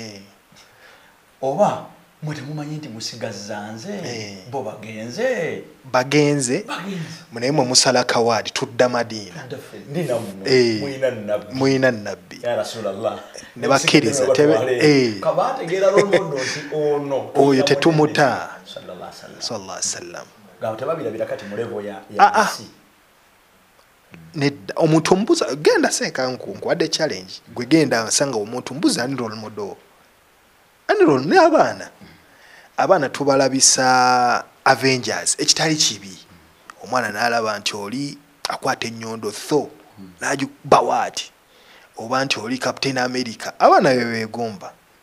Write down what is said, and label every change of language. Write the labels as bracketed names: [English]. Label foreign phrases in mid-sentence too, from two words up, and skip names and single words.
[Ganda] oba mwe temumanyi nti musigazzanze bo bagenze munaye mwe musala kawadi tudda Madiina muyina nabbi ne bakkiriza kabategeera lomodo nti ono oyo tetumuta [Arabic] صلى الله عليه وسلم [Ganda] gabo tebabirabira kati mu level ya isi nedda omuntu mbuza genda sekankunku wadde challenge gwe genda nsanga omuntu mbuza ani [English] role model [Ganda] ne abaana tubalabisa Avengers ekitali kibi omwana n'alaba nti oli akwata ennyondo tho n'agibawati oba nti oli Captain America abaana beegomba